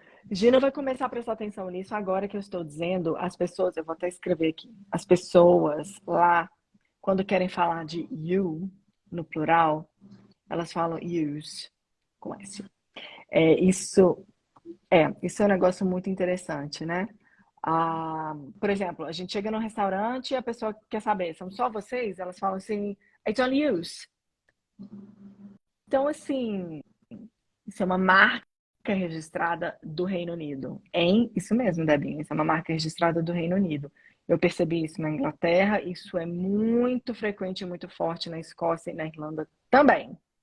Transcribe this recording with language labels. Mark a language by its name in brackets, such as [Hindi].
[Portuguese] Gino vai começar a prestar atenção nisso agora que eu estou dizendo, as pessoas, eu vou até escrever aqui, as pessoas lá, quando querem falar de you, no plural, elas falam use, com S. Isso isso é um negócio muito interessante, né? Por exemplo, a gente chega num restaurante e a pessoa quer saber, são só vocês? Elas falam assim, [English] it's only yous. [Portuguese] Então, assim, isso é uma marca registrada do Reino Unido. Isso mesmo, Debinha, isso é uma marca registrada do Reino Unido. Eu percebi isso na Inglaterra, isso é muito frequente e muito forte na Escócia e na Irlanda também.